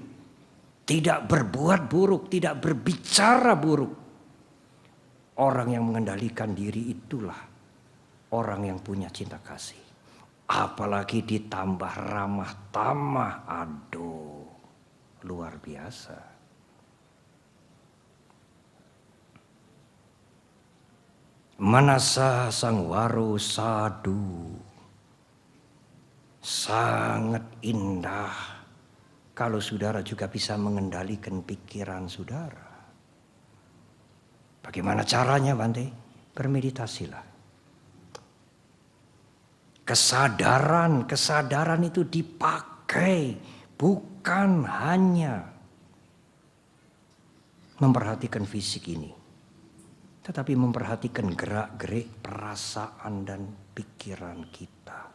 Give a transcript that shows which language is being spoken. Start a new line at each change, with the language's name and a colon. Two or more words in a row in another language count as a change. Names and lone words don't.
Indonesian: Tidak berbuat buruk, tidak berbicara buruk. Orang yang mengendalikan diri itulah orang yang punya cinta kasih. Apalagi ditambah ramah tamah, aduh, luar biasa.
Pali: Manasa sangwaro sadu.
Indonesian: Sangat indah kalau saudara juga bisa mengendalikan pikiran saudara. Bagaimana caranya, Bante? Bermeditasilah. Kesadaran itu dipakai bukan hanya memperhatikan fisik ini, tetapi memperhatikan gerak-gerik perasaan dan pikiran kita.